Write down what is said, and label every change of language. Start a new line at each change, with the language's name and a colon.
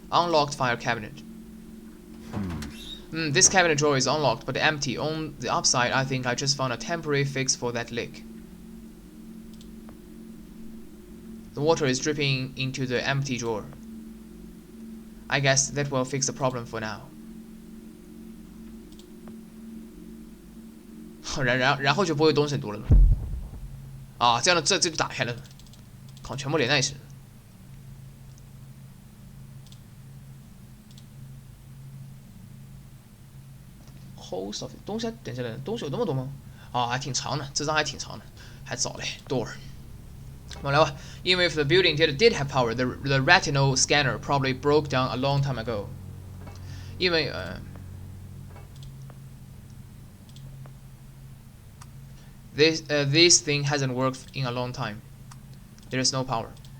English: Unlocked fire cabinet. This cabinet drawer is unlocked but empty. On the upside, I think I just found a temporary fix for that leak. The water is dripping into the empty drawer. I guess that will fix the problem for now.
Chinese: 然后就不会东西很多了啊，这样的这就打开了，靠，全部连在一起。
English: Host of
Chinese: 东西，等一下，东西有那么多吗？啊，还挺长的，这张还挺长的，还早嘞。 Door。 我来吧。
English: Even if the building did have power, the retinal scanner probably broke down a long time ago.
Chinese: 因为
English: this thing hasn't worked in a long time. There is no power.